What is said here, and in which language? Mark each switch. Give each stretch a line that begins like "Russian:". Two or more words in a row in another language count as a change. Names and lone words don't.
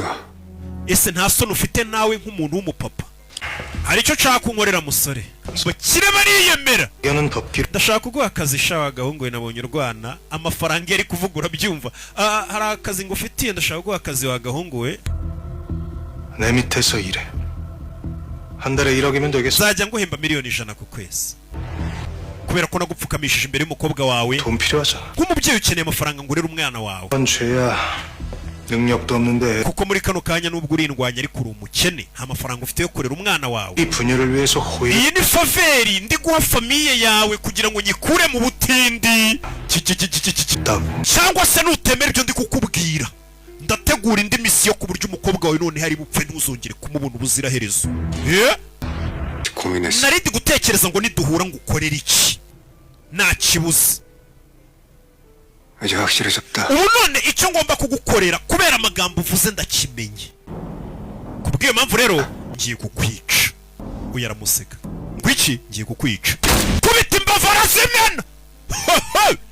Kinyarwanda: ese nta soni ufite nawe nk'umuntu w'umupapa? hari icyo nshaka kunkorera musore, bakire bariyemera. ndashaka kuguha akazi sha wagahungu we, nabonye urwana amafaranga yari kuvuga urabyumva. hari akazi ngufitiye, ndashaka kuguha akazi wagahungu we.
Korean: 내 밑에서 일해. 한 달에 1억이면 되겠어.
Kinyarwanda: nzajya nguhemba miliyoni 100 ku kwezi, kubera ko nagupfukamishije imbere y'umukobwa wawe.
Korean: 돈 필요하잖아.
Kinyarwanda: nk'umubyeyi ukeneye amafaranga ngo urere umwana wawe.
Korean: 그건 죄야. 능력도 없는데.
Kinyarwanda: kuko muri kano kanya nubwo urindwanya ariko uri umukene, nta mafaranga ufite yo kurera umwana wawe.
Korean: 이 분열을 위해서 호의.
Kinyarwanda: iyi ni faveri ndi guha famiye yawe kugira ngo nyikure mu butindi. cyangwa se nutemera ibyo ndi kukubwira, ndategura indi misiyo ku buryo umukobwa wawe none hari bupfe ntuzongere kumubona ubuziraherezo.
Korean: 고민했어.
Kinyarwanda: nari ndi gutekereza ngo niduhura ngo ukorere iki, nta kibuze.
Korean: 이제 확실해졌다.
Kinyarwanda: ubu none icyo ngomba kugukorera kubera amagambo uvuze ndakimenye. kubw'iyo mpamvu rero ngiye kukwica. uyu aramuseka ngo iki, ngiye kukwica. kubita imbavu arazimena.